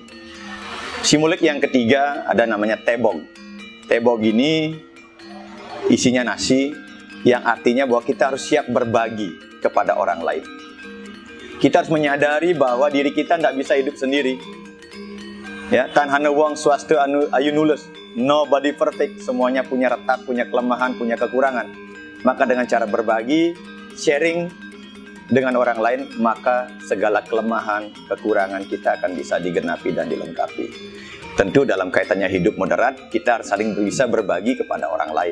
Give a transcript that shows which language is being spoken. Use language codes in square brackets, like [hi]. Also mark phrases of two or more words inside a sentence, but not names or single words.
[id] Simbolik yang ketiga ada namanya Tebog. Tebog ini isinya nasi, yang artinya bahwa kita harus siap berbagi kepada orang lain. Kita harus menyadari bahwa diri kita tidak bisa hidup sendiri. Ya, [kaw] tan hana wong swasta anu ayu nulis. [en] Nobody perfect, [id] semuanya punya retak, punya kelemahan, punya kekurangan. Maka dengan cara berbagi, sharing dengan orang lain, maka segala kelemahan, kekurangan kita akan bisa digenapi dan dilengkapi. Tentu dalam kaitannya hidup moderat, kita harus saling bisa berbagi kepada orang lain.